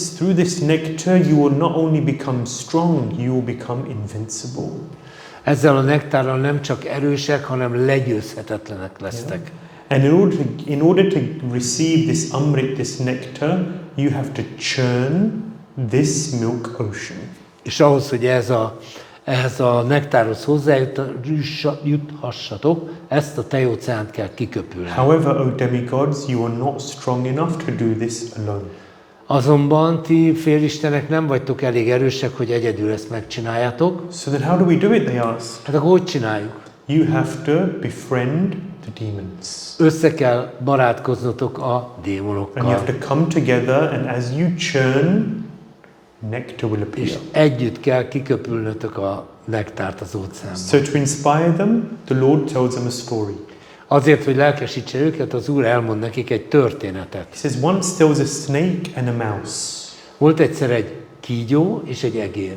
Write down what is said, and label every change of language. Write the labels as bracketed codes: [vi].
[en] through this nectar, you will not only become strong, you will become invincible. [hu] Ezzel a nektárral nem csak erősek, hanem legyőzhetetlenek lesztek. [en] And in order to receive this Amrit, this nectar, you have to churn this milk ocean. [hu] És ahhoz, hogy ehhez a nektárhoz hozzájuthassatok, ezt a tejóceánt kell kiköpülni. [en] However, O demigods, you are not strong enough to do this alone. [hu] Azonban ti félistenek nem vagytok elég erősek, hogy egyedül ezt megcsináljátok. [en] So then how do we do it, they asked. [hu] Hát akkor hogy csináljuk? [en] You have to befriend the demons. [hu] Össze kell barátkoznotok a [en] And you [hu] démonokkal. [en] have to come together, and as you churn, nectar will appear. [hu] És együtt kell kiköpülnötök a nektárt az óceánba. [en] So to inspire them, the Lord tells them a story. [hu] Azért, hogy lelkesítse őket, az Úr elmond nekik egy történetet. [en] He says, once there was a snake and a mouse. [hu] Volt egyszer egy kígyó és egy egér.